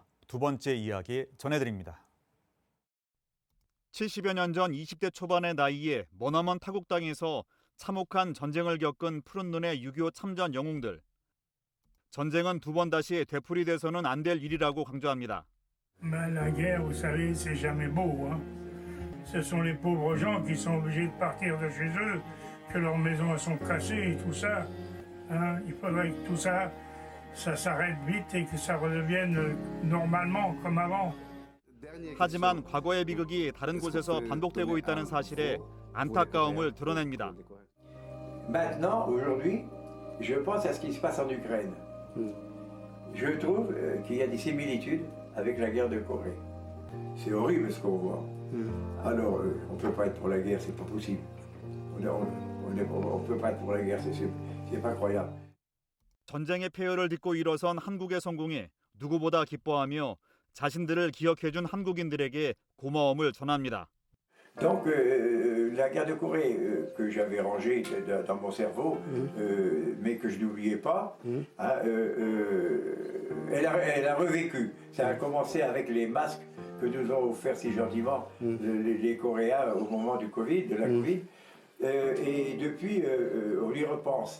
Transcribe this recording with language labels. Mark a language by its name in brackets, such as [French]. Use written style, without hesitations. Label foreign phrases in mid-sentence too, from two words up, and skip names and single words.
[Korean] 두 번째 이야기 전해드립니다. 70여 년 전 20대 초반의 나이에 머나먼 타국 땅에서 참혹한 전쟁을 겪은 푸른 눈의 6.25 참전 영웅들. 전쟁은 두 번 다시 되풀이돼서는 안 될 일이라고 강조합니다. [French] La guerre, vous savez, c'est jamais beau. Ce sont les pauvres gens qui sont obligés de partir de chez eux, que leurs maisons sont cassées et tout ça. Il faudrait que tout ça, ça s'arrête vite et que ça redevienne normalement comme avant. [Korean] 하지만 과거의 비극이 다른 곳에서 반복되고 있다는 사실에 안타까움을 드러냅니다. [French] Maintenant, aujourd'hui, je pense à ce qui se passe en Ukraine. Je trouve qu'il y a des similitudes avec la guerre de Corée. C'est horrible ce qu'on voit. Alors, on ne peut pas être pour la guerre, c'est pas possible. On On ne peut pas être pour la guerre, c'est pas croyable. [Korean] 전쟁의 폐허를 딛고 일어선 한국의 성공에 누구보다 기뻐하며 자신들을 기억해준 한국인들에게 고마움을 전합니다. [French] Donc la guerre de Corée que j'avais rangée dans mon cerveau, mais que je n'oubliais pas, elle a revécu. Ça a commencé avec les masques que nous ont offerts si gentiment les Coréens au moment du Covid, de la Covid, et depuis on y repense.